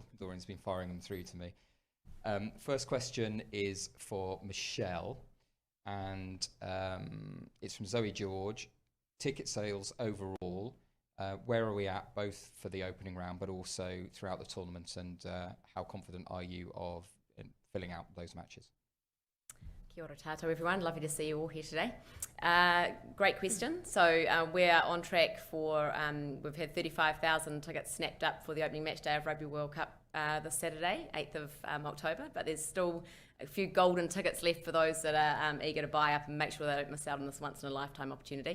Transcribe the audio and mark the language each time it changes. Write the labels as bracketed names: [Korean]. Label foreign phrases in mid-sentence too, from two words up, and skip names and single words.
[English] Dorian's been firing them through to me. First question is for Michelle, and it's from Zoe George. Ticket sales overall, where are we at, both for the opening round but also throughout the tournament, and how confident are you of filling out those matches? [Māori] Kia ora tātou [English] everyone, lovely to see you all here today. Great question. So we're on track for, we've had 35,000 tickets snapped up for the opening match day of Rugby World Cup this Saturday, 8th of October, but there's still a few golden tickets left for those that are eager to buy up and make sure they don't miss out on this once in a lifetime opportunity.